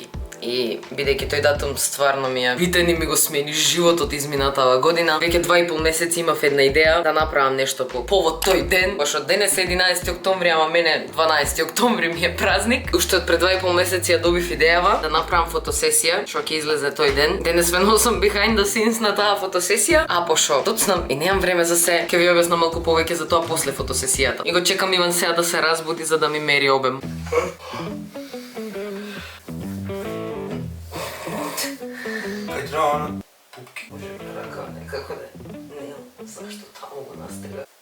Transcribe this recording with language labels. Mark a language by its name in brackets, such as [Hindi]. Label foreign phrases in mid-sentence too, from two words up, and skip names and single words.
[Macedonian] И бидејќи тој датум стварно ми е битен и ми го смени животот изминатава година, веќе 2,5 месеци имав една идеја да направам нешто по повод тој ден, пошто денес е 11 октомври, ама мене 12 октомври ми е празник. Уште од пред 2,5 месеци ја добив идејава да направам фотосесија, што ќе излезе тој ден. Денес ме носам [English] behind the scenes [Macedonian] на таа фотосесија, а пошто доцнам и немам време за се, ќе ви објаснам малку повеќе за тоа после фотосесијата. И го чекам Иван сега да се разбуди за да ми мери обем. Кајдрана пупки. Може рака некако да не зашто таму го настега.